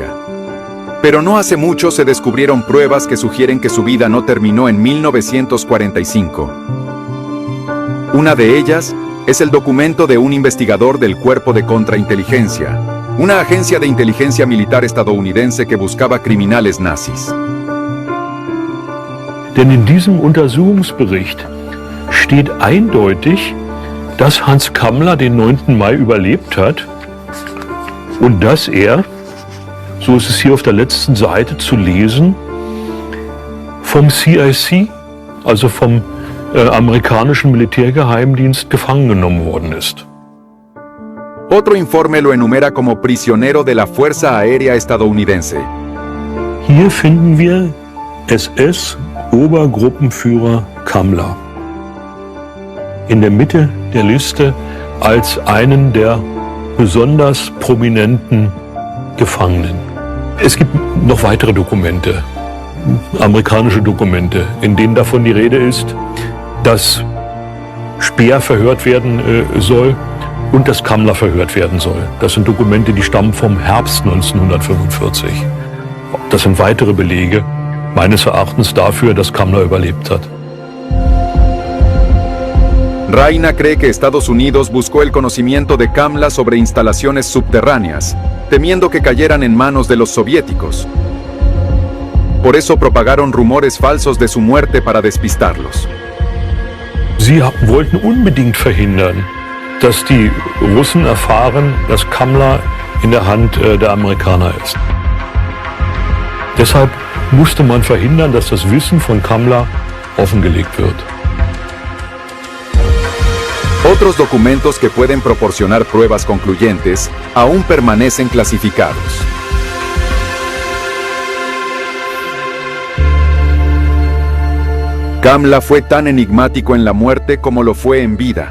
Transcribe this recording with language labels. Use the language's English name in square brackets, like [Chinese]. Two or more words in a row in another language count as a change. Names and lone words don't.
[Spanish] Pero no hace mucho se descubrieron pruebas que sugieren que su vida no terminó en 1945. Una de ellas es el documento de un investigador del Cuerpo de Contrainteligencia, una agencia de inteligencia militar estadounidense que buscaba criminales nazis. [German] Denn in diesem Untersuchungsbericht steht eindeutig, dass Hans Kammler den 9. Mai überlebt hat und dass er, so ist es hier auf der letzten Seite zu lesen, vom CIC, also vom amerikanischen Militärgeheimdienst, gefangen genommen worden ist. [Spanish] Otro informe lo enumera como prisionero de la Fuerza Aérea estadounidense. [German] Hier finden wir SS-Obergruppenführer Kammler in der Mitte der Liste als einen der besonders prominenten Gefangenen. Es gibt noch weitere Dokumente, amerikanische Dokumente, in denen davon die Rede ist, dass Speer verhört werden soll und dass Kammler verhört werden soll. Das sind Dokumente, die stammen vom Herbst 1945. Das sind weitere Belege, meines Erachtens, dafür, dass Kammler überlebt hat. [Spanish] Raina cree que Estados Unidos buscó el conocimiento de Kammler sobre instalaciones subterráneas, temiendo que cayeran en manos de los soviéticos. Por eso propagaron rumores falsos de su muerte para despistarlos. [German] Sie wollten unbedingt verhindern, dass die Russen erfahren, dass Kammler in der Hand der Amerikaner ist. Deshalb musste man verhindern, dass das Wissen von Kammler offengelegt wird. [Spanish] Otros documentos que pueden proporcionar pruebas concluyentes aún permanecen clasificados. Kammler fue tan enigmático en la muerte como lo fue en vida.